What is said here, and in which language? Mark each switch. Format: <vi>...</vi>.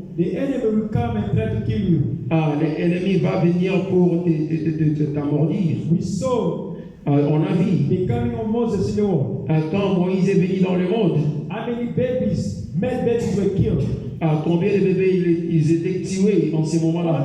<en>The enemy will come and try to kill you.</en> <fr>L'ennemi va venir pour t'amordir.</fr> <en>We saw</en> <fr>On a vu.</fr> <en>the coming of Moses in the world.</en> <fr>Quand Moïse est venu dans le monde,</fr> <en>How many babies, male babies were killed?</en> <fr>combien de bébés ils étaient tués en ce moment-là?</fr>